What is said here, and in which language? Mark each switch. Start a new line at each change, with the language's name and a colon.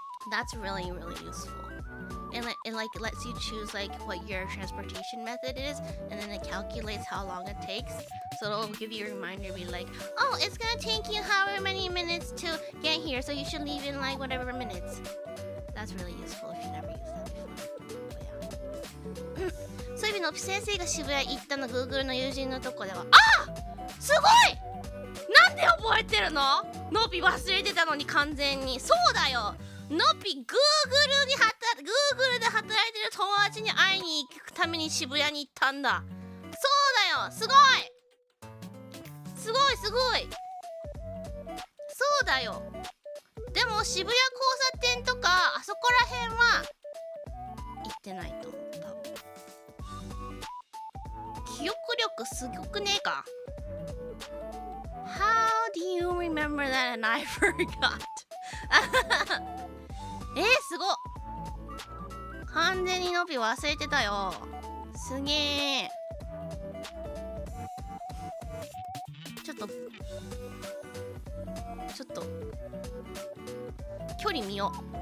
English: That's really, really useful. And it lets you choose like what your transportation method is, and then it calculates how long it takes. So it'll give you a reminder, be like, oh, it's gonna take you however many minutes to get here, so you should leave in like whatever minutes. That's really useful if you never used that before. But yeah.
Japanese: そういう意味の先生が渋谷行ったの Google の友人のとこでは、すごい！なんなんで覚えてるの？のび忘れてたのに完全に。そうだよ、のびGoogleで働いてる友達に会いに行くために渋谷に行ったんだ。そうだよ、すごいすごいすごい。そうだよ。でも渋谷交差点とかあそこら辺は行ってないと思った。記憶力すごくねえか。
English: How do you remember that and I forgot?
Japanese: すごっ。完全にのび忘れてたよ。すげえ。ちょっと距離見よう。